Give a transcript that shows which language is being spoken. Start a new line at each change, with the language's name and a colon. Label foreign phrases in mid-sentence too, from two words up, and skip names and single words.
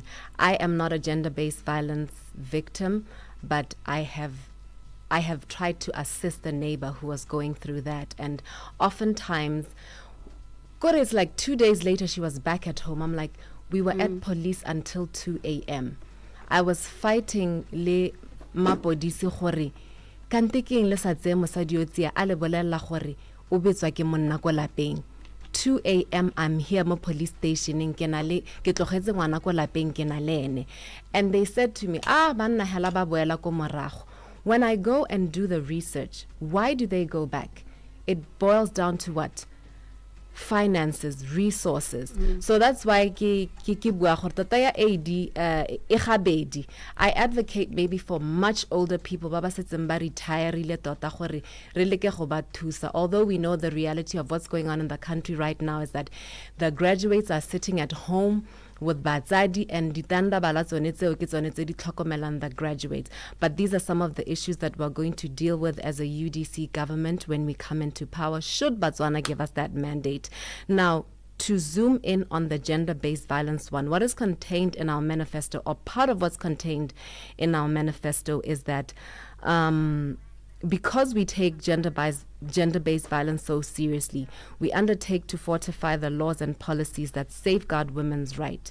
English: I am not a gender-based violence victim, but I have tried to assist the neighbor who was going through that, and oftentimes, it's like 2 days later she was back at home. I'm like, we were at police until 2 a.m. I was fighting
Tswana: le mapodisi gore kante ke eng le sa tse mosadi o tsia a le bolella gore o betswa ke monna ko lapeng.
English: 2 a.m. I'm here
Tswana: mo
English: police station
Tswana: ke tlogetse ngwana ko lapeng ke na le ene.
English: And they said to me,
Tswana: banna hela ba boela ko morago.
English: When I go and do the research, why do they go back? It boils down to what? Finances, resources. So that's why I advocate maybe for much older people. Although we know the reality of what's going on in the country right now is that the graduates are sitting at home with batsadi and
Tswana: ditanda bala tsone tseo ke tsone tse di tlhokomelang
English: the graduates. But these are some of the issues that we're going to deal with as a UDC government when we come into power, should Botswana give us that mandate. Now, to zoom in on the gender-based violence one, what is contained in our manifesto, or part of what's contained in our manifesto, is that because we take gender-based violence so seriously, we undertake to fortify the laws and policies that safeguard women's rights.